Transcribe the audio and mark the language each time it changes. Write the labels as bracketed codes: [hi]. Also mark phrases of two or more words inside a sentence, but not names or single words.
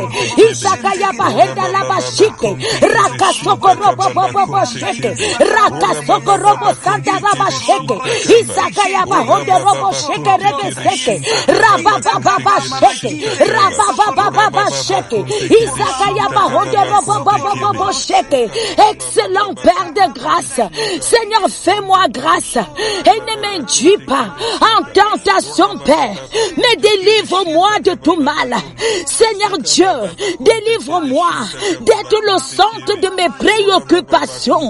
[fr] Isaka yaba henda laba sheke. Raka soko robo bobo sheke. Raka soko robo santa raba sheke. Isaka yaba hondo robo sheke rebe seke. Raba baba sheke. Raba baba sheke. Isaka yaba hondo robo bobo sheke. Excellent Père de grâce, Seigneur, fais-moi grâce et ne m'induis pas en tentation, Père, mais délivre-moi de tout mal. Seigneur Dieu, délivre-moi d'être le centre de mes préoccupations.